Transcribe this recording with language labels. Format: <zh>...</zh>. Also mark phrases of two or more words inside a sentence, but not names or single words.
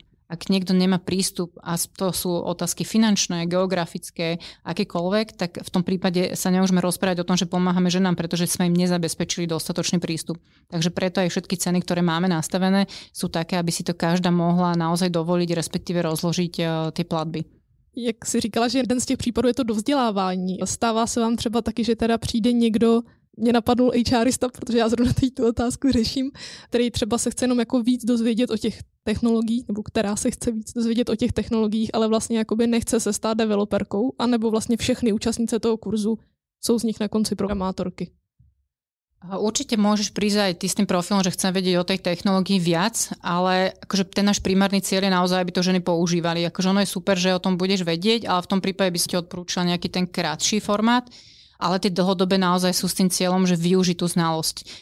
<sk>Ak niekto nemá prístup, a to sú otázky finančné, geografické, akékoľvek, tak v tom prípade sa nemôžeme rozprávať o tom, že pomáhame ženám, pretože sme im nezabezpečili dostatočný prístup. Takže preto aj všetky ceny, ktoré máme nastavené, sú také, aby si to každá mohla naozaj dovoliť, respektíve rozložiť tie platby.</sk> <cs>Jak si říkala, že jeden z těch případů je to dovzdělávání. Stává se vám třeba taky, že teda přijde někdo, mě napadl HRista, protože já zrovna teď tu otázku řeším, který třeba se chce jenom jako víc dozvědět o těch technologiích, nebo která se chce víc dozvědět o těch technologiích, ale vlastně jakoby nechce se stát developerkou, anebo vlastně všechny účastnice toho kurzu jsou z nich na konci programátorky.</cs> <sk>Určite môžeš prísť aj ty s tým profilom, že chcem vedieť o tej technológii viac, ale akože ten náš primárny cieľ je naozaj, aby to ženy používali. Akože ono je super, že o tom budeš vedieť, ale v tom prípade by ste odporúčala nejaký ten krátší formát, ale tie dlhodobé naozaj sú s tým cieľom, že využiť tú znalosť.</sk>